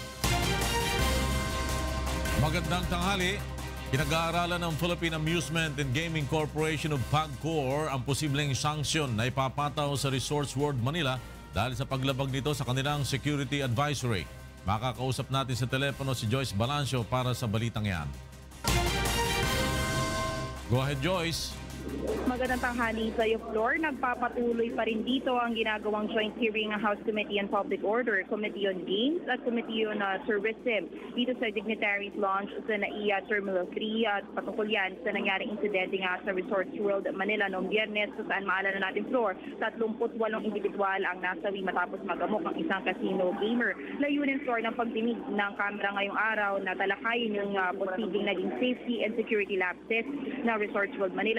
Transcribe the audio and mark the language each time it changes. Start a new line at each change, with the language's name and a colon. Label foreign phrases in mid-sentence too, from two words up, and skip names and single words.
Filipino: Magandang tanghali. Pinag-aaralan ng Philippine Amusement and Gaming Corporation of PAGCOR ang posibleng sanksyon na ipapataw sa Resorts World Manila dahil sa paglabag nito sa kanilang
English: security advisory.
Filipino: Makakausap natin sa telepono si Joyce Balancio para sa balitang yan.
English: Go ahead, Joyce.
Filipino: Magandang tanghali sa iyo, Flor. Nagpapatuloy pa rin dito ang ginagawang
English: joint hearing
Filipino: ng House Committee on Public Order, Committee on Games at Committee on Tourism dito sa Dignitaries Lounge sa NAIA Terminal 3 at patungkol yan sa nangyaring insidente nga sa Resorts World Manila noong Biyernes kung saan maalala natin, Flor, 38 individual ang nasawi matapos magamok ang isang
English: casino gamer.
Filipino: Layunin, Flor, ng pagdinig ng kamera ngayong araw na talakayin yung posibleng naging
English: safety and security lapses
Filipino: ng Resorts World Manila.